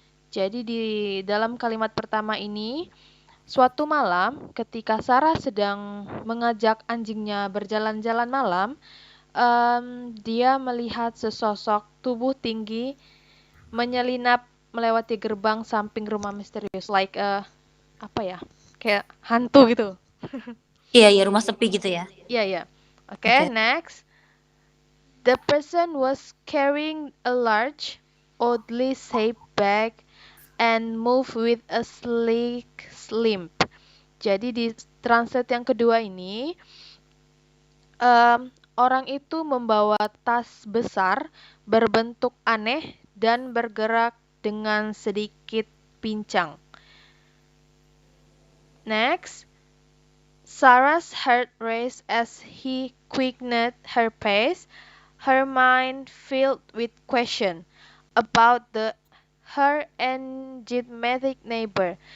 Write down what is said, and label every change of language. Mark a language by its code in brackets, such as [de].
[id] Jadi di dalam kalimat pertama ini, suatu malam ketika Sarah sedang mengajak anjingnya berjalan-jalan malam, dia melihat sesosok tubuh tinggi menyelinap melewati gerbang samping rumah misterius, like apa ya, kayak hantu gitu. Iya, rumah sepi gitu ya. Iya. Oke, next. [en] The person was carrying a large, oddly shaped bag and moved with a sleek limp. [id] Jadi di translate yang kedua ini, orang itu membawa tas besar berbentuk aneh dan bergerak dengan sedikit pincang. [en] Next, Sarah's heart raced as he quickened her pace, her mind filled with question about her enigmatic neighbor.